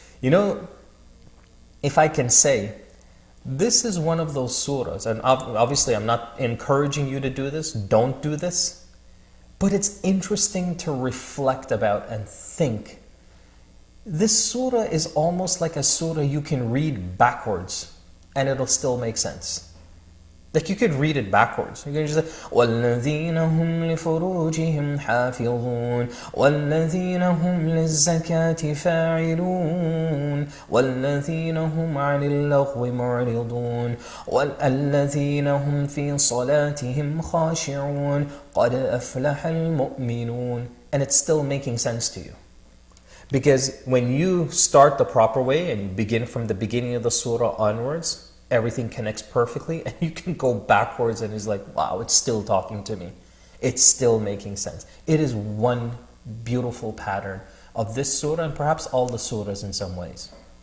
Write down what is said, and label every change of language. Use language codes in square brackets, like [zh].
[en] You know, if I can say, this is one of those surahs, and obviously I'm not encouraging you to do this, don't do this, but it's interesting to reflect about and think. This surah is almost like a surah you can read backwards and it'll still make sense. Like you could read it backwards. You can just say, [ar] وَالَّذِينَ هُمْ لِفُرُوجِهِمْ حَافِظُونَ وَالَّذِينَ هُمْ لِلزَّكَاةِ فَاعِلُونَ وَالَّذِينَ هُمْ عَنِ اللَّغْوِ مُعْرِضُونَ وَالَّذِينَ هُمْ فِي صَلَاتِهِمْ خَاشِعُونَ قَدْ أَفْلَحَ الْمُؤْمِنُونَ. [en] And it's still making sense to you. Because when you start the proper way and you begin from the beginning of the surah onwards, everything connects perfectly, and you can go backwards and it's like, wow, it's still talking to me. It's still making sense. It is one beautiful pattern of this surah and perhaps all the surahs in some ways.